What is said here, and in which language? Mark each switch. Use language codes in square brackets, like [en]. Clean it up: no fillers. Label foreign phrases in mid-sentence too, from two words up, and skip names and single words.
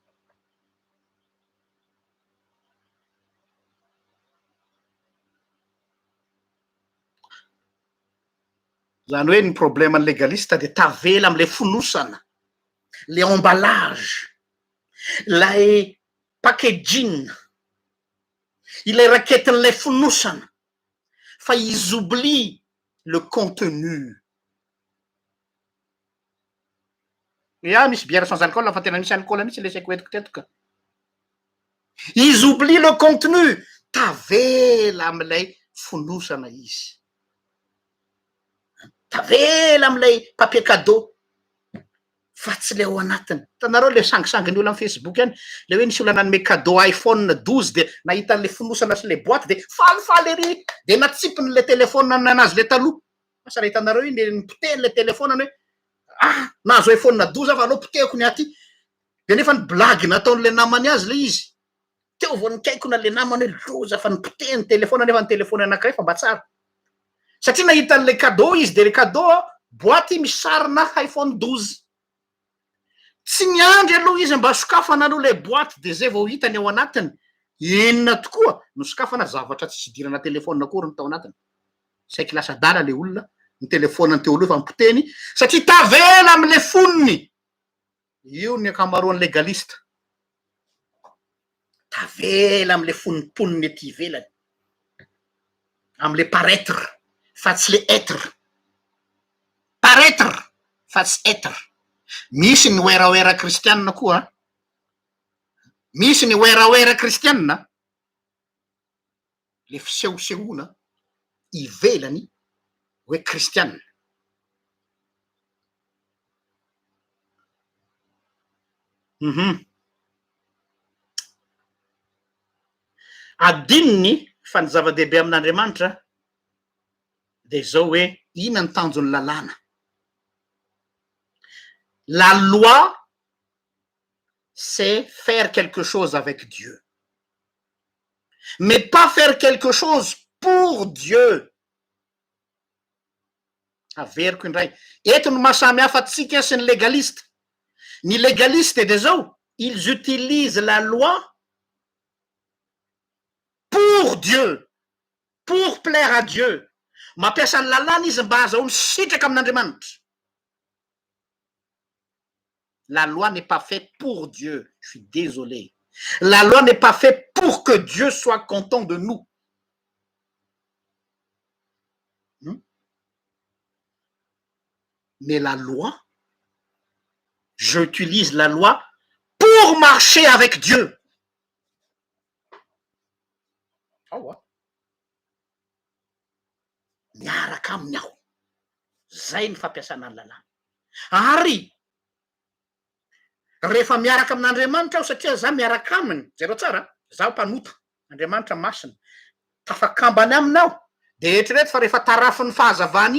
[mg] zany hoe ny problème ny légaliste de tavela am'le fonosana le emballage lay packaging ilay raketin'lay fonosana fa [fr] ils oublient le contenu [mg] misy [fr] bière sans alcool [mg] fa tena misy alcool mihitsy le saiko etiko teto ka [fr] ils oublient le contenu [mg] tavela am'lay fonosana izy tavela am'lay [fr] papier cadeau [mg] fa tsy le ao anatiny tanareo le sangisanginy olo amy Facebook any le hoe nisy olo nanome cadeau iPhone 12 de nahita le fonosana sy le boîte de falifaly ery de natsipiny le telefona nanazy le taloha asa raha hitanareo iny le nipoteny le telefonany hoe nahazo iPhone 12 fa anao potehiko ny aty de nefa ny blague nataon'le namany azy le izy teo vo nikaiko na le namany hoe loza fa nipoteny ny telefona nefa ny telefony anankiray fa mba tsara satria nahita an'le cadeau izy de le cadeau boîte misy sarina iPhone 12 tsy miandry aloha izy mba sokafana aloha le boîte de zay vao hitany ao anatiny enina tokoa no sokafana zavatra tsy sidirana telefona akory ny tao anatiny saiky lasa dala le olona ny telefonany teo aloha fa mipoteny satria tavela am'le foniny io ny akamaroany légaliste tavela am'le fonimponiny ety ivelany am'le paraître fa tsy le être paraître fa tsy être misy ny oeraoera kristianina koa misy ny oeraoera kristianina le fisehosehoana ivelany hoe kristianina adininy fa ny zava-dehibe amin'Andriamanitra de zao hoe ina ny tanjon'ny lalàna [fr] la loi c'est faire quelque chose avec Dieu mais pas faire quelque chose pour Dieu [mg] averiko indray eto no mahasamy hafa atsika sy ny légaliste ny légaliste de zao [fr] ils utilisent la loi pour Dieu pour plaire à Dieu [mg] mampiasa ny lalàna izy mba azahoany sitraka amin'Andriamanitra [fr] la loi n'est pas faite pour Dieu je suis désolé la loi n'est pas faite pour que Dieu soit content de nous mais la loi j'utilise la loi pour marcher avec Dieu [mg] miaraka aminy aho zay ny fampiasana ny lalàna ary rehefa miaraka amin'Andriamanitra aho satria za miaraka aminy zareo tsara zaho mpanota Andriamanitra masina tafakambany aminao de eritrereto fa rehefa tarafin'ny fahazavana